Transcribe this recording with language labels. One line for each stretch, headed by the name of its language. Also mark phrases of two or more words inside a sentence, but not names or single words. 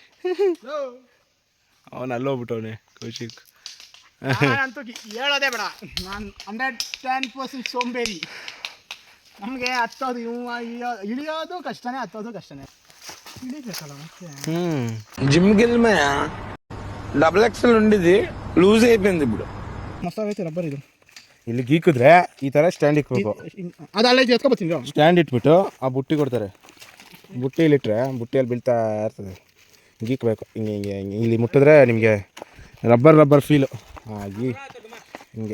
Kannada: ಅವನು ಅಲ್ಲೋಗ್ಬಿಟ್ಟವನೆ ಕೌಶಿಕ್. ಅಂತೂ ಹೇಳೋದೇ ಬೇಡ, ನಾನು 110% ಸೋಂಬೇರಿ. ನಮಗೆ ಹತ್ತೋದು ಇಳಿಯೋದು ಕಷ್ಟನೇ, ಹತ್ತೋದು ಕಷ್ಟನೇ. ಇಳಿಬೇಕಲ್ಲ ಮತ್ತೆ.
Telugu: జిమ్కి
English: double XL
Telugu: ఉండేది లూజ్ అయిపోయింది ఇప్పుడు.
Kannada: ಮಸಾಲೆ ರಬ್ಬರ್ ಇದು. ಇಲ್ಲಿ ಗೀಕಿದ್ರೆ ಈ ಥರ ಸ್ಟ್ಯಾಂಡ್ ಇಕ್ಬೇಕು. ಅದಲ್ಲ ಇದು ಎತ್ಕೊಬತ್ತೀನಿ. ಸ್ಟ್ಯಾಂಡ್ ಇಟ್ಬಿಟ್ಟು ಆ ಬುಟ್ಟಿ ಕೊಡ್ತಾರೆ, ಬುಟ್ಟಿಲಿಟ್ರೆ ಬುಟ್ಟಿಯಲ್ಲಿ ಬೀಳ್ತಾ ಇರ್ತದೆ. ಗೀಕ್ಬೇಕು ಹಿಂಗೆ ಹಿಂಗೆ ಹಿಂಗೆ, ಇಲ್ಲಿ ಮುಟ್ಟಿದ್ರೆ ನಿಮಗೆ ರಬ್ಬರ್ ಫೀಲು ಆಗಿ ಹಿಂಗೆ.